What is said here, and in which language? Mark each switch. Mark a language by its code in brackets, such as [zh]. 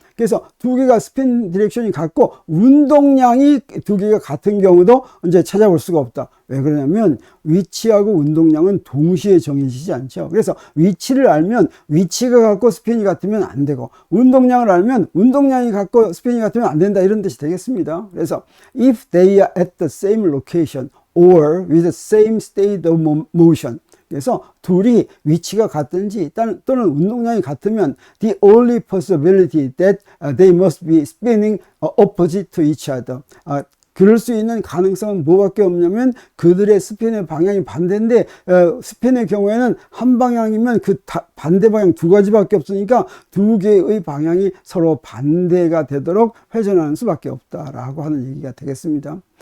[ko] 그래서 두 개가 스핀 디렉션이 같고 운동량이 두 개가 같은 경우도 이제 찾아볼 수가 없다. 왜 그러냐면, 위치하고 운동량은 동시에 정해지지 않죠. 그래서 위치를 알면 위치가 같고 스핀이 같으면 안 되고, 운동량을 알면 운동량이 같고 스핀이 같으면 안 된다, 이런 뜻이 되겠습니다. [en] 그래서 if they are at the same location or with the same state of motion, [ko] 그래서 둘이 위치가 같든지 또는 운동량이 같으면 [en] the only possibility that they must be spinning opposite to each other. [ko] 그럴 수 있는 가능성은 뭐밖에 없냐면, 그들의 스핀의 방향이 반대인데, 스핀의 경우에는 한 방향이면 그 반대 방향 두 가지밖에 없으니까 두 개의 방향이 서로 반대가 되도록 회전하는 수밖에 없다라고 하는 얘기가 되겠습니다.